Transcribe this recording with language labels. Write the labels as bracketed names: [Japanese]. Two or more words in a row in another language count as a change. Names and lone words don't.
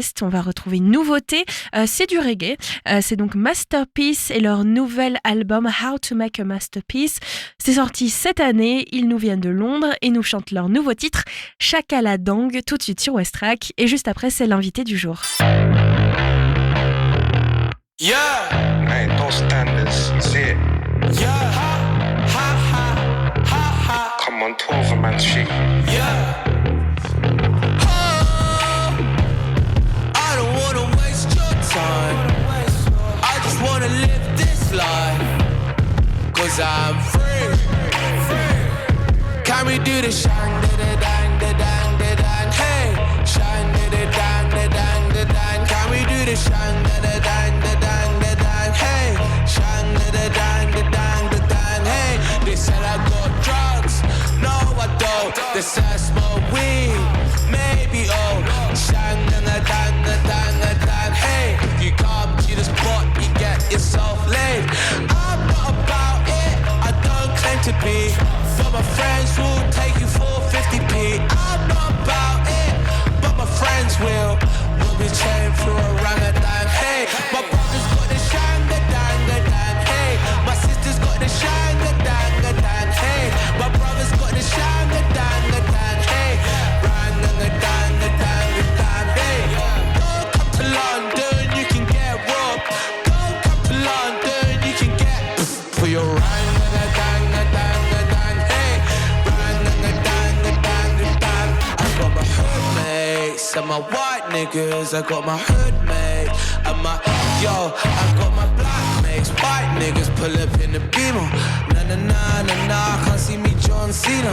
[French] On va retrouver une nouveauté, c'est du reggae. C'est donc Masterpiece et leur nouvel album How to Make a Masterpiece. C'est sorti cette année, ils nous viennent de Londres et nous chantent leur nouveau titre Chakala Dang, tout de suite sur Westrack, et juste après c'est l'invité du jour. [English] Yeah, I ain't no standards, see it. Yeah, ha, ha, ha, ha, ha. Come on, 12 man shit. Yeah. Oh, I don't wanna waste your time. I just wanna live this life. 'Cause I'm free. Can we do the shang da da dang da dang da dang? Hey, shang da da dang da dang da dang. Can we do the shang da da dang da dang da dang? Hey, shang da da dang da dang da dang. Hey, they said I got drugs, no I don't. They said I smoke weed, maybe oh. Shang da da dang da dang da dang. Hey, if you come to the spot, you get yourself laid. I'm not about it, I don't claim to be. But my friends will take you for 50p. I'm not about it, but my friends will. We'll be chained through a Ramadan. Hey, my brother's got the shanga danga dang. Hey, my sister's got the shanga danga dang. Hey, my brother's got the shanga danga dang. Hey, ranga danga danga dang. Hey, don't come to London, you can get robbed. Don't come to London, you can get for your ranga danga danga. And my white niggas, I got my hood mates. And my, yo, I got my black mates. White niggas pull up in the Beamer. Na na na na na, can't see me John Cena.